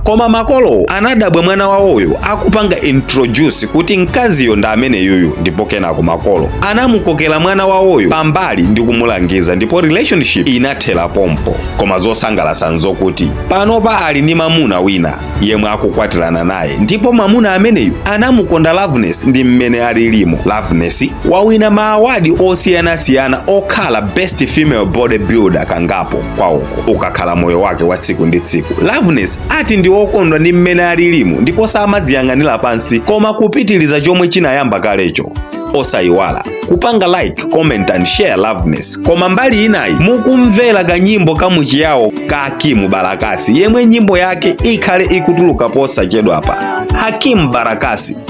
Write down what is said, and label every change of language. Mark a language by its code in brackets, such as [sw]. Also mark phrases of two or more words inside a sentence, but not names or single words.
[ny] Koma makolo anadabwa mwana wawoyo akupanga introduce kuti mkaziyo ndi amene yuyu, ndipo kenako makolo anamukokera mwana wawoyo pambali ndi kumulangiza, ndipo relationship inathera pompo. Koma zosangalatsa nzokuti panopa ali ndi mamuna wina yemwe akukwatirana naye, ndipo mamuna ameneyu anamukonda Loveness ndi mmene alilimo. Loveness wawina ma awadi osiyanasiyana okhala [en] best female bodybuilder [ny] kangapo kwawoko. Ukakhala moyo wake wa tsiku ndi tsiku, Loveness ati ndi okondwa ndi mmene alilimo, ndipo samaziyang'anira pansi koma kupitiliza chomwe chinayamba kalecho. Osayiwala kupanga [en] like, comment and share [ny] Loveness. Koma mbali inayi mukumvera kanyimbo kamuchiyawo ka Hakim Barakasi, yemwe nyimbo yake ikhale ikutuluka posachedwa apa. Hakim Barakasi.